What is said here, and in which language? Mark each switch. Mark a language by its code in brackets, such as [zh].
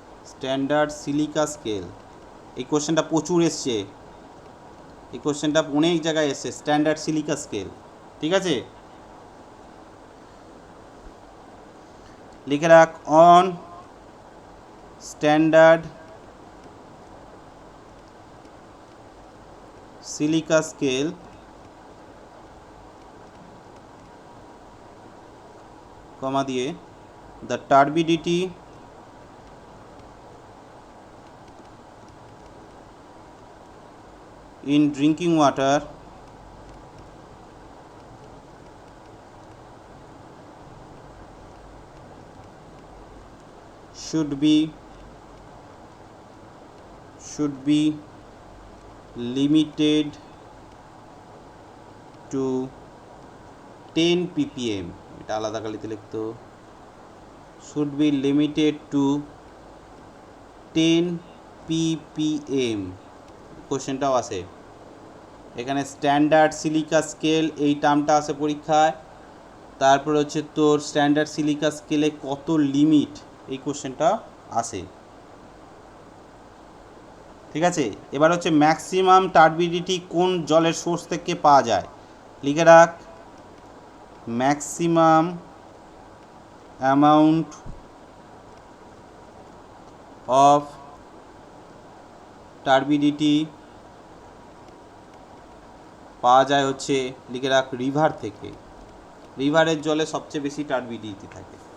[bn] Standard silica scale, এই কোশ্চেনটা প্রচুর এসছে, এই কোশ্চেনটা অনেক জায়গায় এসছে, স্ট্যান্ডার্ড সিলিকা স্কেল। ঠিক আছে, লিখে রাখ অন স্ট্যান্ডার্ড সিলিকা স্কেল কমা দিয়ে [en] the turbidity in drinking water should be limited to 10 ppm, [bn] এটা আলাদা কালিতে লিখতো, [en] should be limited to 10 ppm। [bn] কোশ্চেনটাও আছে এখানে, স্ট্যান্ডার্ড সিলিকা স্কেল এই টার্মটা আছে পরীক্ষায়, তারপর হচ্ছে তোর স্ট্যান্ডার্ড সিলিকা স্কেলে কত লিমিট, এই কোশ্চেনটা আসে। ঠিক আছে, এবার হচ্ছে ম্যাক্সিমাম টার্বিডিটি কোন জলের সোর্স থেকে পাওয়া যায়, লিখে রাখ ম্যাক্সিমাম অ্যামাউন্ট অফ টার্বিডিটি পাওয়া যায় হচ্ছে, লিখে রাখ রিভার থেকে, রিভারের জলে সবচেয়ে বেশি টার্বিডিটি থাকে।